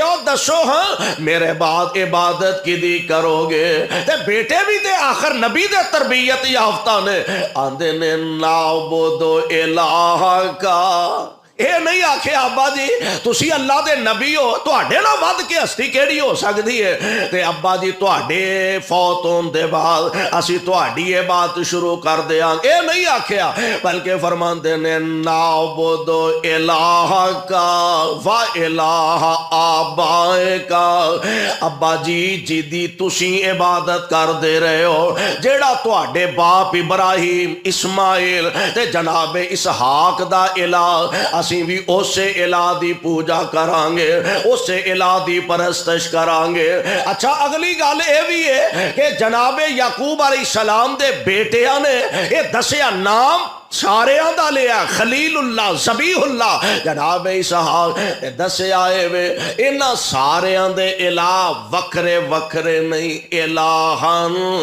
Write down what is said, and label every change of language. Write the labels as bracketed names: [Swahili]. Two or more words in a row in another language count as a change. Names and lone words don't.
[Punjabi] او دسو ہاں میرے بعد عبادت کیدی کروگے تے بیٹے بھی تے آخر نبی دے تربیت یافتہ نے آندے نے [Arabic] نعبد إلهك [Punjabi] یہ نہیں آکھے ابا جی تسی اللہ دے نبی ہو تہاڈے نال ودھ کے ہستی کیہڑی ہو سکدی ہے تے ابا جی تہاڈے فوت ہونے دے بعد اسی تہاڈی عبادت شروع کر دینگے یہ نہیں آکھیا بلکہ فرماندے نے [Arabic] نعبد إلهك وإله آبائك [Punjabi] ابا جی جیدی تسی عبادت کر دے رہے ہو جیہڑا تہاڈے باپ ابراہیم اسماعیل تے جنابِ اسحاق دا الہ اسی بھی اوسے الہ دی پوجا کرانگے اوسے الہ دی پرستش کرانگے اچھا اگلی گل یہ بھی ہے کہ جنابے یعقوب علیہ‌السلام دے بیٹیاں نے یہ دسیا ناں ساریاں دا لیا خلیل‌اللہ ذبیح‌اللہ جنابے اسحاق دسیا وے انہاں ساریاں دے الہ وکھرے وکھرے نہیں الہن